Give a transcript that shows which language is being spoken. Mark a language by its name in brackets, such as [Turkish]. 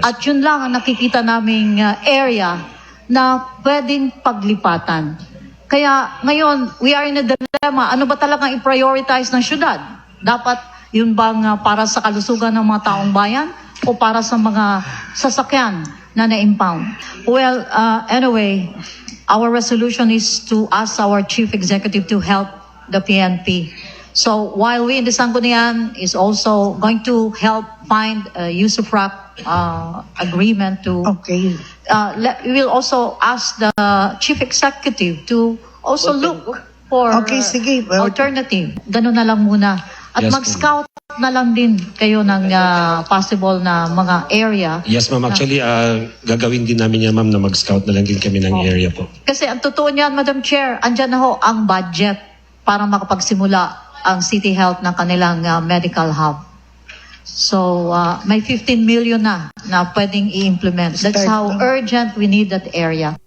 [Filipino] At yun lang ang nakikita naming area na pwedeng paglipatan. Kaya ngayon, [English] we are in a dilemma. [Filipino] Ano ba talagang i-prioritize ng syudad? Dapat yun bang para sa kalusugan ng mga taong bayan o para sa mga sasakyan na na-impound? [English] Well, anyway, our resolution is to ask our chief executive to help the PNP. So while we in the Sangguniang is also going to help find a USUFRAC agreement to, we will also ask the chief executive to also look for alternative. [Filipino] Ganun na lang muna. At [English] Yes, [Filipino] mag-scout na lang din kayo ng possible na mga area. Yes, ma'am. Actually, gagawin din namin yan, ma'am, na mag-scout na lang din kami ng area po. Kasi ang totoo niyan, Madam Chair, andyan na ho ang budget para makapagsimula ang City Health ng kanilang medical hub. So, may 15 million na pwedeng i-implement. [English] That's how urgent we need that area.